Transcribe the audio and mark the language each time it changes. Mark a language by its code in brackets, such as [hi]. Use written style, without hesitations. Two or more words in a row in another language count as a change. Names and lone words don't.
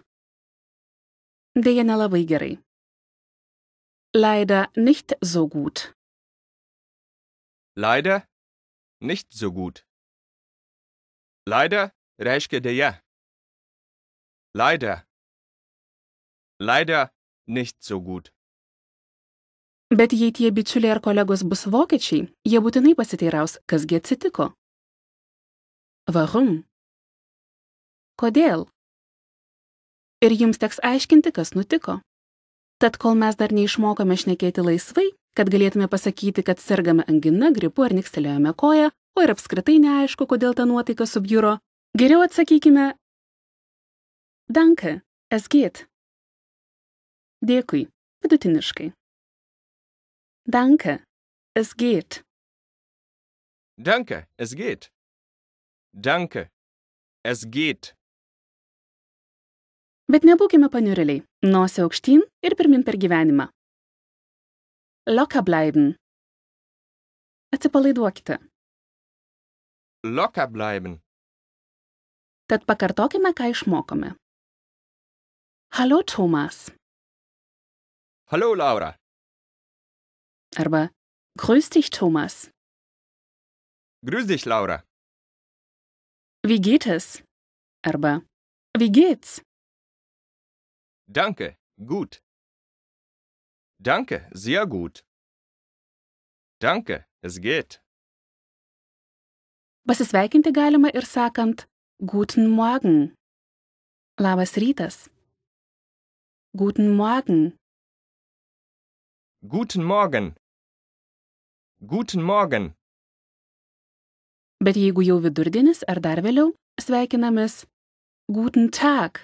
[lt] Deja nelabai gerai. [de] Leider nicht so gut. Leider nicht so gut. [lt] Leider reiškia deja. [de] Leider. Leider nicht so gut. [lt] Bet jei tie bičiuliai ar kolegos bus vokiečiai, jie būtinai pasiteiraus, kasgi atsitiko. [de] Warum? Kodėl? [lt] Ir jums teks aiškinti, kas nutiko. Tad kol mes dar neišmokome šnekėti laisvai, kad galėtume pasakyti, kad sergame angina, gripu ar nikstelėjome koją, o ir apskritai neaišku, kodėl ta nuotaika subjuro, geriau atsakykime [de] Danke, es geht. [lt] Dėkui, vidutiniškai. [de] Danke, es geht. Danke, es geht. Danke, es geht. [lt] Bet nebūkime paniurėliai, nosį aukštyn ir pirmin per gyvenimą. [de] Locker bleiben. Atsipalaiduokite. Locker bleiben. [lt] Tad pakartokime, ką išmokome. [de] Hallo, Thomas. Hallo, Laura. Arba Grüß dich, Thomas. Grüß dich, Laura. Wie geht es? Arba wie geht's? Danke, gut. Danke, sehr gut. Danke, es geht. [lt] Pasisveikinti galima ir sakant [de] Guten Morgen. [lt] Labas rytas. [de] Guten Morgen. Guten Morgen. Guten Morgen. [lt] Bet jeigu jau vidurdienis ar dar vėliau, sveikinamės [de] Guten Tag.